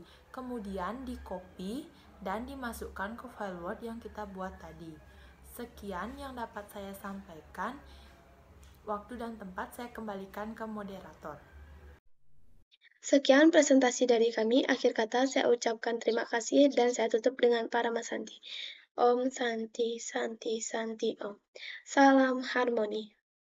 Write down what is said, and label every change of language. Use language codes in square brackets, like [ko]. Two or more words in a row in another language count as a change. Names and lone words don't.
[id] Kemudian di copy dan dimasukkan ke file Word yang kita buat tadi. Sekian yang dapat saya sampaikan. Waktu dan tempat saya kembalikan ke moderator. Sekian presentasi dari kami. Akhir kata saya ucapkan terima kasih dan saya tutup dengan Parama Santi. [sa] Om Santi Santi Santi Om. [id] Salam harmoni.